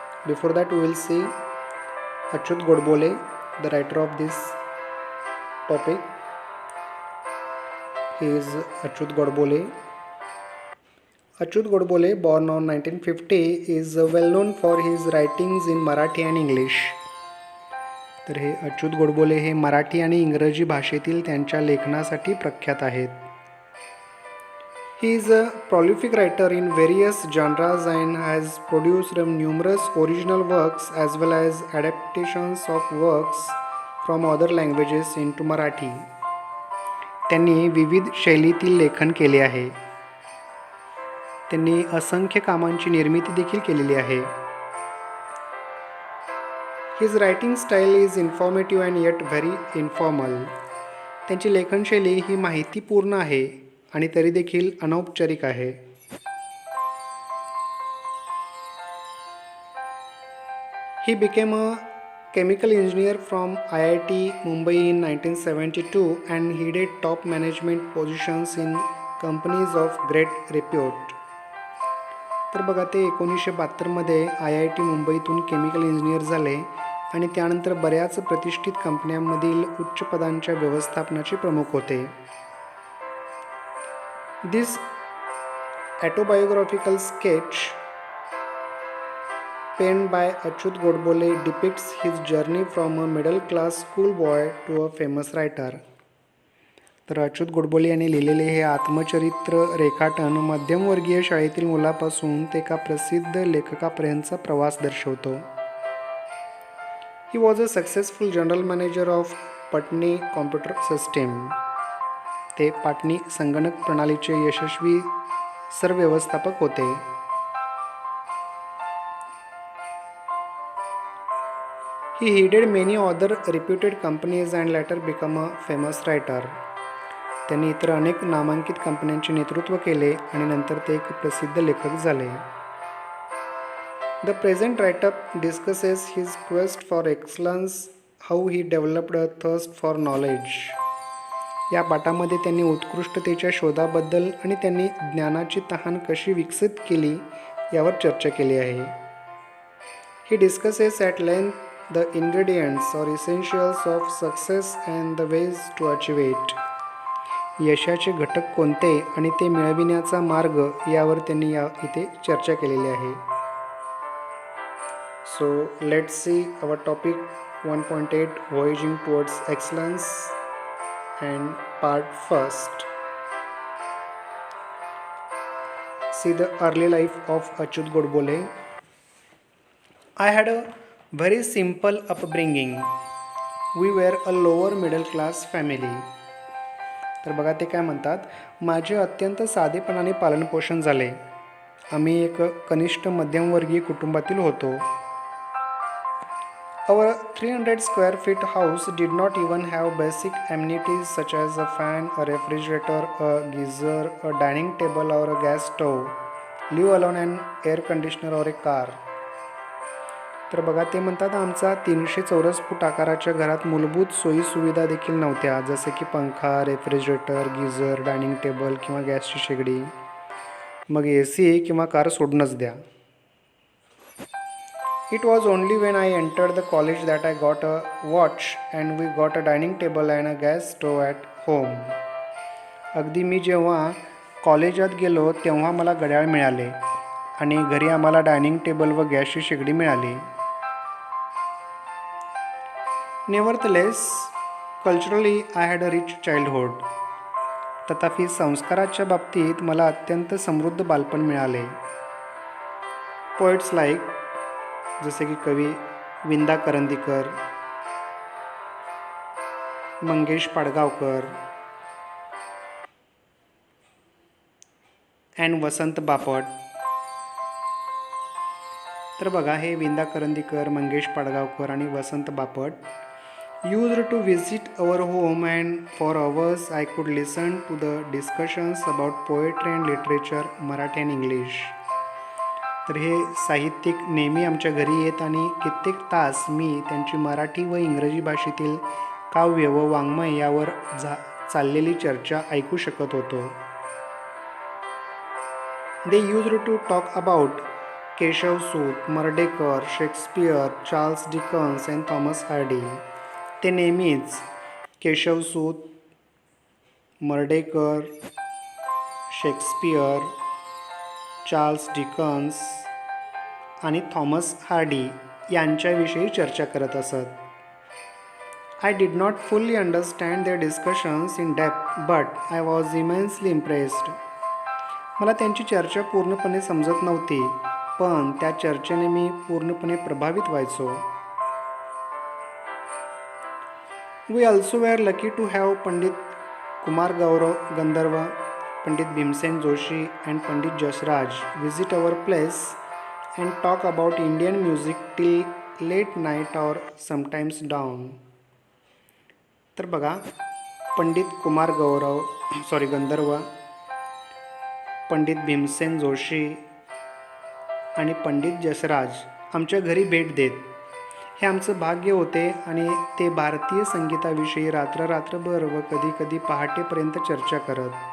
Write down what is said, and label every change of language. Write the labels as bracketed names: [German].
[English] Before that we will see Achyut Godbole, the writer of this topic. He is Achyut Godbole. Achyut Godbole, born on 1950, is well known for his writings in Marathi and English. [Marathi] तर हे अच्युत गोडबोले हे मराठी आणि इंग्रजी भाषेतील त्यांच्या लेखनासाठी प्रख्यात आहेत. [English] He is a prolific writer in various genres and has produced numerous original works as well as adaptations of works from other languages into Marathi. [Marathi] त्यांनी विविध शैलीतील लेखन केले आहे. त्यांनी असंख्य कामांची निर्मिती देखील केलेली आहे. [English] His writing style is informative and yet very informal. [Marathi] त्यांची लेखनशैली ही माहितीपूर्ण आहे आणि तरी देखील अनौपचारिक आहे. [English] He became a chemical engineer from IIT Mumbai in 1972 and he did top management positions in companies of great repute. [Marathi] तर बघा ते 1972 IIT मुंबईतून केमिकल इंजिनियर झाले आणि त्यानंतर बऱ्याच प्रतिष्ठित कंपन्यांमधील उच्च पदांच्या व्यवस्थापनाचे प्रमुख होते. [English] This autobiographical sketch penned by Achyut Godbole depicts his journey from a middle class schoolboy to a famous writer. [Marathi] तर अच्युत गोडबोले यांनी लिहिलेले हे आत्मचरित्र रेखाटन मध्यमवर्गीय शाळेतील मुलापासून ते एका प्रसिद्ध लेखकापर्यंतचा प्रवास दर्शवतो. [English] He was a successful general manager of Patni computer system. [Marathi] ते पाटणी संगणक प्रणालीचे यशस्वी सरव्यवस्थापक होते. [English] He headed many other reputed companies and later became a famous writer. [Marathi] त्यांनी इतर अनेक नामांकित कंपन्यांचे नेतृत्व केले आणि नंतर ते एक प्रसिद्ध लेखक झाले. [English] The present write-up discusses his quest for excellence, how he developed a thirst for knowledge. [Marathi] या पाठामध्ये त्यांनी उत्कृष्टतेच्या शोधाबद्दल आणि त्यांनी ज्ञानाची तहान कशी विकसित केली यावर चर्चा केली आहे. [English] He discusses at length the ingredients or essentials of success and the ways to achieve it. [Marathi] यशाचे घटक कोणते आणि ते मिळविण्याचा मार्ग यावर त्यांनी इथे चर्चा केलेली आहे. [English] So let's see our topic 1.8 Voyaging Towards Excellence and part first. See the early life of Achyut Godbole. I had a very simple upbringing. We were a lower middle class family. [Marathi] तर बघा ते काय म्हणतात, माझे अत्यंत साधेपणाने पालनपोषण झाले. आम्ही एक कनिष्ठ मध्यमवर्गीय कुटुंबातील होतो. [English] Our 300 square feet house did not even have basic amenities such as a fan, a refrigerator, a geyser, a dining table or a gas stove, leave alone an air conditioner or a car. [Marathi] तर बघा ते म्हणतात आमचा 300 चौरस फूट आकाराच्या घरात मूलभूत सोयीसुविधा देखील नव्हत्या, जसे की पंखा, रेफ्रिजरेटर, गीझर, डायनिंग टेबल किंवा गॅसची शेगडी, मग AC किंवा कार सोडूनच द्या. [English] It was only when I entered the college that I got a watch and we got a dining table and a gas stove at home. [Marathi] अगदी मी जेव्हा कॉलेजात गेलो तेव्हा मला घड्याळ मिळाले आणि घरी आम्हाला डायनिंग टेबल व गॅसची शेगडी मिळाली. [English] Nevertheless, culturally I had a rich childhood. [Marathi] तथापि संस्काराच्या बाबतीत मला अत्यंत समृद्ध बालपण मिळाले. [English] poets like [Marathi] जसे की कवी विंदा करंदीकर, मंगेश पाडगावकर [English] and [Marathi] वसंत बापट. तर बघा हे विंदा करंदीकर, मंगेश पाडगावकर आणि Vasant Bapat [English] used to visit our home, and for hours I could listen to the discussions about poetry and literature, Marathi and English. [Marathi] तर हे साहित्यिक नेहमी आमच्या घरी येत आणि कित्येक तास मी त्यांची मराठी व इंग्रजी भाषेतील काव्य व वाङ्मय यावर चाललेली चर्चा ऐकू शकत होतो. [English] They used to talk about Keshavsut, Mardhekar, Shakespeare, Charles Dickens and Thomas Hardy. [Marathi] ते नेहमीच Keshavsut, Mardhekar, Shakespeare, Charles Dickens आणि थॉमस हार्डी यांच्याविषयी चर्चा करत असत. [English] I did not fully understand their discussions in depth, but I was immensely impressed. [Marathi] मला त्यांची चर्चा पूर्णपणे समजत नव्हती, पण त्या चर्चेने मी पूर्णपणे प्रभावित व्हायचो. [English] We also were lucky to have Pandit Kumar Gandharva, Pandit Bhimsen Joshi and Pandit Jashraj visit our place and talk about Indian music till late night or sometimes dawn. [Marathi] तर बघा, पंडित कुमार गंधर्व, पंडित भीमसेन जोशी आणि पंडित जसराज आमच्या घरी भेट देत. हे आमचं भाग्य होते आणि ते भारतीय संगीताविषयी रात्रभर व कधी पहाटेपर्यंत चर्चा करत.